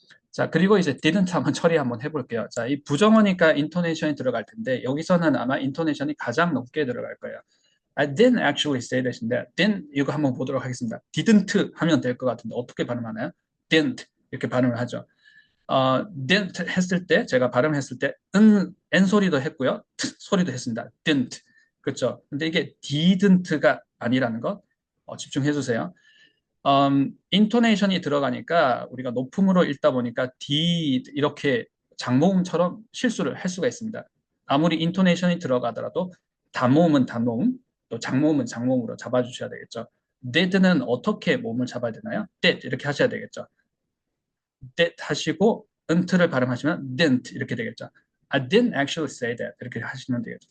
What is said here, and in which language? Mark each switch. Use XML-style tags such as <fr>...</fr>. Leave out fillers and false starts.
<ko>자, 그리고 이제 didn't 한번 처리 한번 해볼게요. 자, 이 부정어니까 인토네이션이 들어갈 텐데 여기서는 아마 인토네이션이 가장 높게 들어갈 거예요.</ko> <en>I didn't actually say that</en> <ko>인데 didn't 이거 한번 보도록 하겠습니다. didn't 하면 될 것 같은데 어떻게 발음하나요? didn't 이렇게 발음을 하죠. didn't 했을 때 제가 발음했을 때 n 소리도 했고요. t 소리도 했습니다. didn't 그렇죠. 근데 이게 didn't가 아니라는 것 집중해 주세요. 인토네이션이 들어가니까 우리가 높음으로 읽다 보니까 D 이렇게 장모음처럼 실수를 할 수가 있습니다. 아무리 인토네이션이 들어가더라도 단모음은 단모음, 또 장모음은 장모음으로 잡아주셔야 되겠죠. did는 어떻게 모음을 잡아야 되나요? did 이렇게 하셔야 되겠죠. did 하시고 은트를 발음하시면 didn't 이렇게 되겠죠.</ko> <en>I didn't actually say that</en> <ko>이렇게 하시면 되겠죠.</ko>